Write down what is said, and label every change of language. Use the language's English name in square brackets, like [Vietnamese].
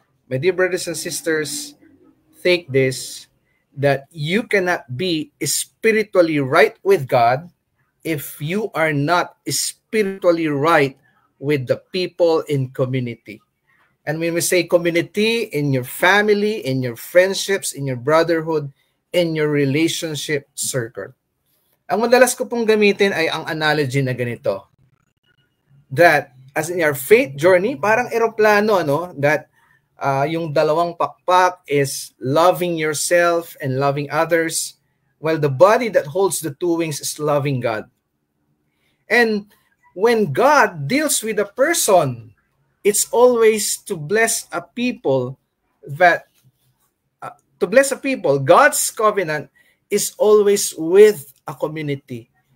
[English] My dear brothers and sisters, take this, that you cannot be spiritually right with God if you are not spiritually right with the people in community. And when we say community, in your family, in your friendships, in your brotherhood, in your relationship circle. [Filipino] Ang madalas ko pong gamitin ay ang analogy na ganito. [English] That as in our faith journey, [Filipino] parang eroplano, no? [English] That [Filipino] yung dalawang pakpak [English] is loving yourself and loving others, while the body that holds the two wings is loving God. And when God deals with a person, it's always to bless a people that God's covenant is always with a community.